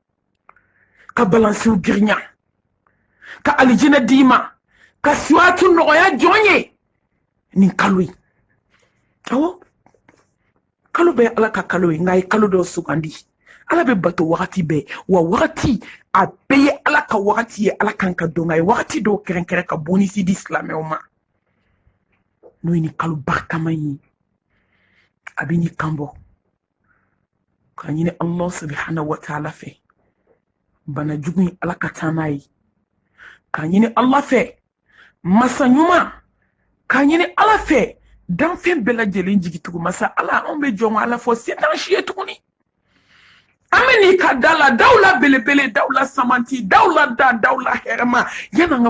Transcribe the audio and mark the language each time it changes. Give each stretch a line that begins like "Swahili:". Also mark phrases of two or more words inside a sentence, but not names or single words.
Bambara: ka balansiw girinya ka alijinɛ d'i ma ka siwatu nɔgɔya jɔn ye nin kalo ye awɔ kalo bɛ ala ka kalo ye nka a ye kalo dɔ sugandi ala bɛ bato wagati bɛɛ wa wagati a bɛɛ ye ala ka wagati ye ala kan ka dɔn a ye wagati dɔw kɛrɛnkɛrɛn ka bonisi di silamɛw ma n'o ye nin kalo barikama ye a bɛ nin kan bɔ ka ɲini
Arabic: الله سبحانه وتعالى
Bambara: fɛ bana jugu in ala ka taa n'a ye ka ɲini ala fɛ masa ɲuman ka ɲini ala fɛ danfɛn bɛɛ lajɛlen jigitugu masa ala anw bɛ jɔn ala fɔ se t'an si ye tuguni an bɛ n'i ka da la daw la belebele daw la samanti daw la da daw la hɛrɛma yanni an ka